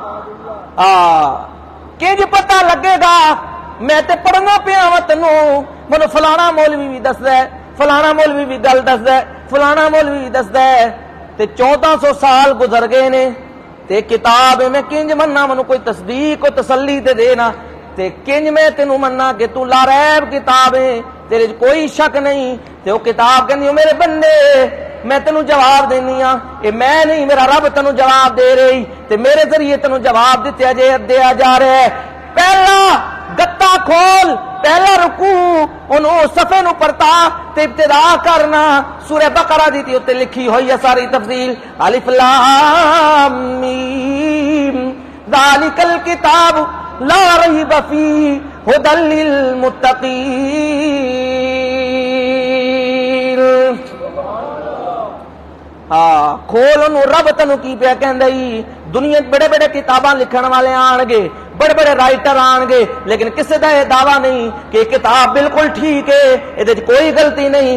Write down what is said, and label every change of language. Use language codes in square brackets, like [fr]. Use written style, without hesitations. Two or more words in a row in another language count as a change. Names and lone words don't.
[pa] کنج پتہ لگے گا میں تے پڑھنا پیا وا تینوں، منو فلانا مولوی بھی دسدا ہے، فلانا مولوی بھی گل دسدا ہے، فلانا مولوی بھی دسدا ہے، تے 1400 سال گزر گئے نے تے کتاب میں کنج مننا، منو کوئی تصدیق و تسلی تے دینا، تے کنج میں تینوں مننا کہ تو [ar] لا ریب [pa] کتاب ہے، تیرے کوئی شک نہیں۔ تے وہ کتاب کہندی او میرے بندے میں تینوں جواب دینی ہاں، اے میں نہیں میرا رب تینوں جواب دے رہی، تے میرے ذریعے تینوں جواب دیا جا رہا ہے۔ پہلا گتا کھول، پہلا رکوع انہوں صفحے نو پڑھتا تے ابتدا کرنا سورہ بقرہ دی تے اوتے لکھی ہوئی ہے ساری تفصیل، [ar] الف لام میم ذالک الکتاب لا ریب فیہ ھدی للمتقین۔ [pa] کھول انہوں رب تنوں کی پیا کہندی، دنیا بڑے بڑے کتاباں لکھن والے آن گے، بڑے بڑے رائٹر آن گے، لیکن کسی دا یہ دعویٰ نہیں کہ کتاب بالکل ٹھیک ہے، یہ کوئی غلطی نہیں۔